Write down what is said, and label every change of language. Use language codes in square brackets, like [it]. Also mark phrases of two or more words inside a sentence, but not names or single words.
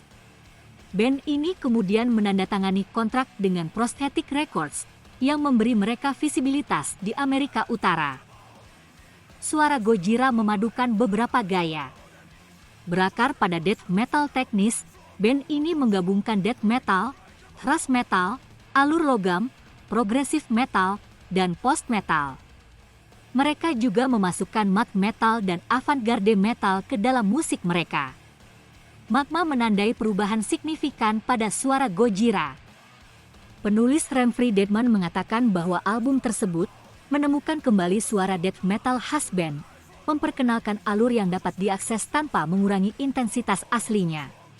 [id] Band ini kemudian menandatangani kontrak dengan Prosthetic Records yang memberi mereka visibilitas di Amerika Utara. Suara Gojira memadukan beberapa gaya. Berakar pada death metal teknis, band ini menggabungkan [en] death metal, thrash metal, [id] alur logam, [en] progressive metal, [id] dan [en] post metal. [id] Mereka juga memasukkan [en] math metal [id] dan [en] avant-garde metal [id] ke dalam musik mereka. Magma menandai perubahan signifikan pada suara Gojira. Penulis Remfry Dedman mengatakan bahwa album tersebut menemukan kembali suara [en] death metal [id] khas band, memperkenalkan alur yang dapat diakses tanpa mengurangi intensitas aslinya.